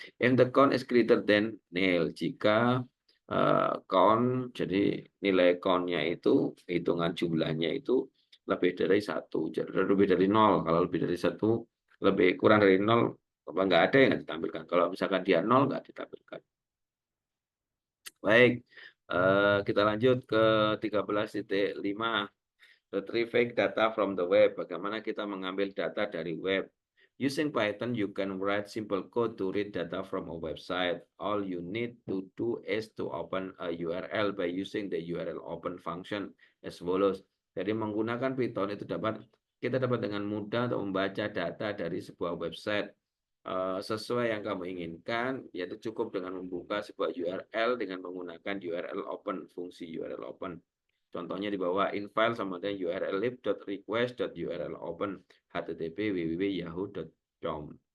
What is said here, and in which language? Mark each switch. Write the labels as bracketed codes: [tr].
[en] If the count is greater than nil, [id] jika count, jadi nilai countnya itu, hitungan jumlahnya itu lebih dari 1, lebih dari 0. Kalau lebih dari 1, lebih kurang dari 0, Apa nggak ada yang nggak ditampilkan. Kalau misalkan dia 0 nggak ditampilkan. Baik, kita lanjut ke 13.5. [en] Retrieving data from the web. [id] Bagaimana kita mengambil data dari web. [en] Using Python, you can write simple code to read data from a website. All you need to do is to open a URL by using the URL open function as follows. [id] Jadi menggunakan Python itu kita dapat dengan mudah untuk membaca data dari sebuah website sesuai yang kamu inginkan, yaitu cukup dengan membuka sebuah URL dengan menggunakan URL open, fungsi URL open. Contohnya di bawah, infile sama dengan URL lib.request.url open http www.yahoo.com.